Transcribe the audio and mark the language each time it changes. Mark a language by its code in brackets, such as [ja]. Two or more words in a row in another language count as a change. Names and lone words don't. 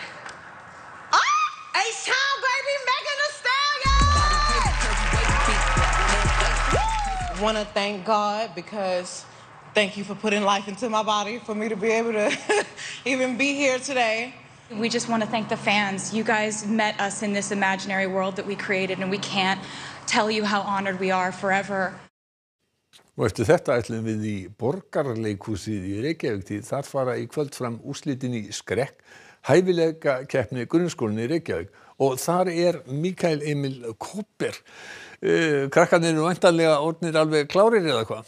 [en] Oh, H-Town, baby, Megan Thee Stallion! Want to thank God because thank you for putting life into my body for me to be able to even be here today. We just want to thank the fans. You guys met us in this imaginary world that we created and we can't tell you how honored we are forever. [is] Og eftir þetta ætlum við í Borgarleikhúsið í Reykjavík því þar fara í kvöld fram úrslitin í skrekk, hæfileika keppni grunnskólann í Reykjavík og þar Mikael Emil Kobber. Krakkarnir eru væntanlega orðnir alveg klárir eða hvað?